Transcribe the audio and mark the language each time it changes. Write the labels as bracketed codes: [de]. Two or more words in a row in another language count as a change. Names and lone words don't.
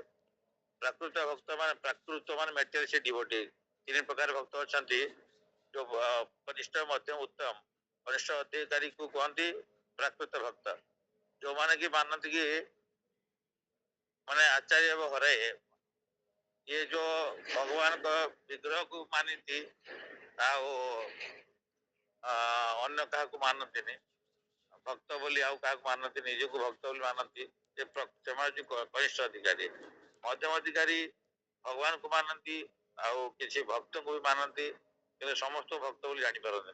[or] ପ୍ରାକୃତ ଭକ୍ତ ମାନେ [en] materialist devotee. [or] 3 ପ୍ରକାର ଭକ୍ତ ଅଛନ୍ତି। ଯୋଉ କନିଷ୍ଠ, ମଧ୍ୟମ, ଉତ୍ତମ। କନିଷ୍ଠ ଅଧିକାରୀ କୁ କୁହନ୍ତି ପ୍ରାକୃତ ଭକ୍ତ। ଯୋଉମାନେ କି ମାନନ୍ତି କି ମାନେ ଆଚାର୍ଯ୍ୟ ହରେ, [hi] ये जो भगवान का विग्रह को मानती [or] ଆଉ ଅନ୍ୟ କାହାକୁ ମାନନ୍ତିନି, ଭକ୍ତ ବୋଲି ଆଉ କାହାକୁ ମାନନ୍ତି, ନିଜକୁ ଭକ୍ତ ବୋଲି ମାନନ୍ତି। ସେମାନେ କନିଷ୍ଠ ଅଧିକାରୀ। ମଧ୍ୟମ ଅଧିକାରୀ ଭଗବାନଙ୍କୁ ମାନନ୍ତି ଆଉ କିଛି ଭକ୍ତଙ୍କୁ ବି ମାନନ୍ତି, କିନ୍ତୁ ସମସ୍ତଙ୍କୁ ଭକ୍ତ ବୋଲି ଜାଣିପାରନ୍ତି।